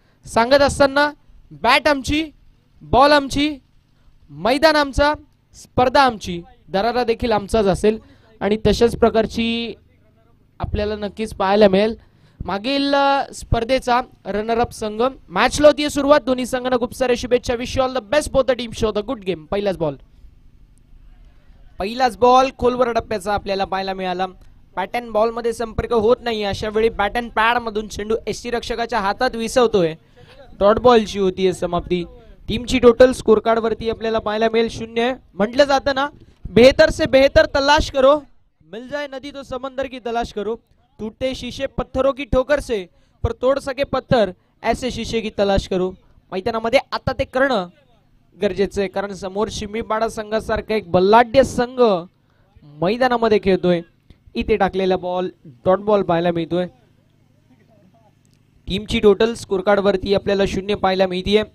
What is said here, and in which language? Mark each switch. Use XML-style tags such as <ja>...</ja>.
<mr>सांगत असताना बॅट आमची, बॉल आमची, मैदान आमचा, स्पर्धा आमची, दरारा देखील आमचाच असेल आणि तशाच प्रकारची आपल्याला नक्कीच पाहायला मिळेल. मागील स्पर्धेचा रनर अप संघ. मॅचला होती सुरुवात, दोन्ही संघांना खूप सारे शुभेच्छा.</mr> <en>Wish you all the best both the team, show the good game.</en> <mr>पहिलाच बॉल खोलवर टप्प्याचा आपल्याला पाहायला मिळाला. बॅट अँड बॉल मध्ये संपर्क होत नाही, अशा वेळी बॅट अँड पॅड मधून चेंडू एसटी रक्षकाच्या हातात विसवतोय. डॉट बॉलची होती समाप्ती. टीमची टोटल स्कोर कार्ड वरती आपल्याला पाहायला मिळेल 0.</mr> <hi>म्हटलं जातं ना, बेहतर से बेहतर तलाश करो, मिल जाए नदी तो समंदर की तलाश करो, टूटे शीशे पत्थरों की ठोकर से पर तोड़ सके पत्थर ऐसे शीशे की तलाश करो.</hi> <mr>मैदानामध्ये आता ते करणं गरजेचं आहे, कारण समोर चिंबीपाडा संघासारखा एक बलाढ्य संघ मैदानामध्ये खेळतोय. इथे टाकलेला बॉल डॉट बॉल पाहायला मिळतोय. टीमची टोटल स्कोर कार्ड वरती आपल्याला 0 पाहायला मिळतीये.</mr>